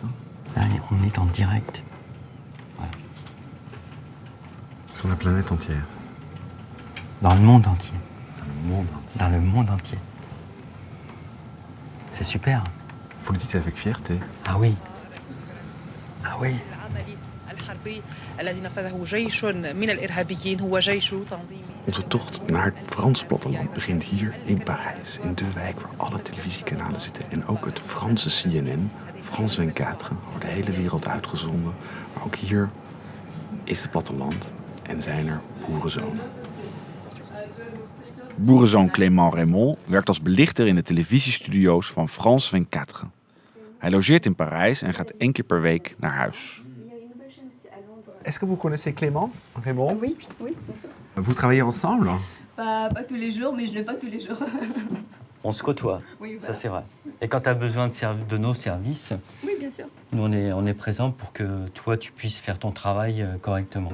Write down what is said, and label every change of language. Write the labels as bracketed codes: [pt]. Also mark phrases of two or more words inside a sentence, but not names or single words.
[fr] Là, on est en direct. Voilà. Sur la planète entière. Dans le monde entier. Le monde entier. Dans le monde entier. C'est super. Vous le dites avec fierté. Ah oui. Ah oui. [nl] Onze tocht naar het Franse platteland begint hier in Parijs, in de wijk waar alle televisiekanalen zitten. En ook het Franse CNN, France 24, wordt de hele wereld uitgezonden. Maar ook hier is het platteland en zijn er boerenzonen. Boerenzoon Clément Raymond werkt als belichter in de televisiestudio's van France 24. Hij logeert in Parijs en gaat 1 keer per week naar huis. [fr] Est-ce que vous connaissez Clément Raymond? Oui, oui, bien sûr. Vous travaillez ensemble? Pas tous les jours, mais je le vois tous les jours. On se côtoie, Oui, ça voilà. c'est vrai. Et quand tu as besoin de nos services, Oui, bien sûr. nous on est présents pour que toi tu puisses faire ton travail correctement.